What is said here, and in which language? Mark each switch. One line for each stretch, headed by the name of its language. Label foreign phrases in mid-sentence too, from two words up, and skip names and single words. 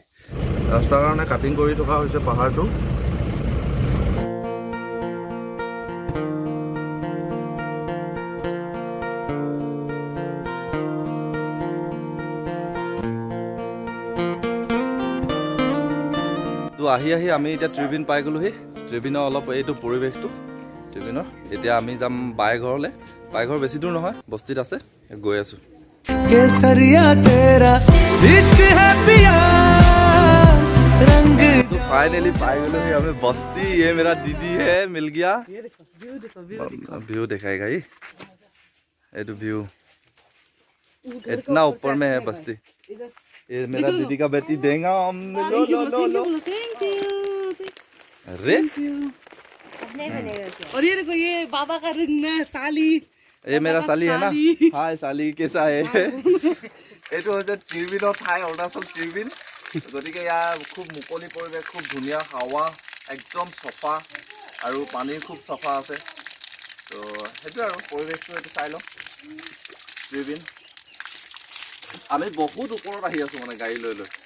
Assamese: ৰাস্তাৰ কাৰণে কাটিং কৰি থকা হৈছে পাহাৰটো। তো আহি আমি এতিয়া ত্ৰিবিন পাই গ'লোহি। ত্ৰিবিনৰ অলপ এইটো পৰিৱেশটো ত্ৰিবিনৰ। এতিয়া আমি যাম বাই ঘৰলৈ। বাই ঘৰ বেছি দূৰ নহয়, বস্তিত আছে, গৈ আছোঁ।
Hindi: फाइनली पाई गए हमें बस्ती। ये मेरा दीदी है, मिल गया। व्यू दिखाएगा ये तो व्यू इतना ऊपर में है बस्ती। ये मेरा दीदी का बेटी देगा। लो लो लो लो। अरे और ये देखो, ये बाबा का रिंग में साली। ये मेरा साली है ना। हाय साली, कैसा है?
Assamese: এইটো হৈছে ত্ৰিবিনৰ ঠাই, অৰুণাচল ত্ৰিবিন। গতিকে ইয়াৰ খুব মুকলি পৰিৱেশ, খুব ধুনীয়া হাৱা, একদম চফা, আৰু পানীৰ খুব চফা আছে। তো সেইটোৱে আৰু পৰিৱেশটো এইটো চাই লওঁ। ত্ৰিবিন আমি বহুত ওপৰত আহি আছোঁ মানে গাড়ী লৈ লৈ।